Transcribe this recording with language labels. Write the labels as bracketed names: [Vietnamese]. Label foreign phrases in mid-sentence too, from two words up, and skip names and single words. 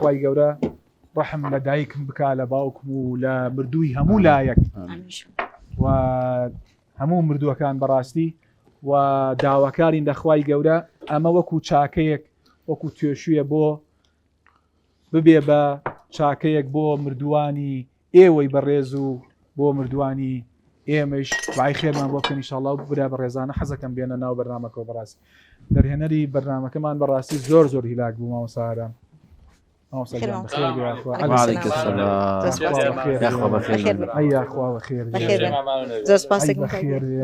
[Central Kurdish] خوای گەورە ڕەحم لە دایکم بکا لە باوکم و لە مردووی هەموو لایەک و هەموو مردووەکان بەڕاستی و داواکارین لە خوای گەورە ئەمە وەکو چاکەیەک وەکو توێشویە بۆ ببێ بە چاکەیەک بۆ مردووانی ئێوەی بەڕێز و بۆ مردووانی ئێمەش وای خێرمان بۆ بکەن ئینشاءالله برا بەڕێزانە حەزەکەم بێنە ناو بەرنامەکەەوە بەڕاستی دەرهێنەری بەرنامەکەمان بەڕاستی زۆر هیلاک بوو مامۆستا [Arabic] وعليكم السلام يا اخوة بخير يا اخوة بخير [Central Kurdish] زۆر سپاسێک [Arabic] بخير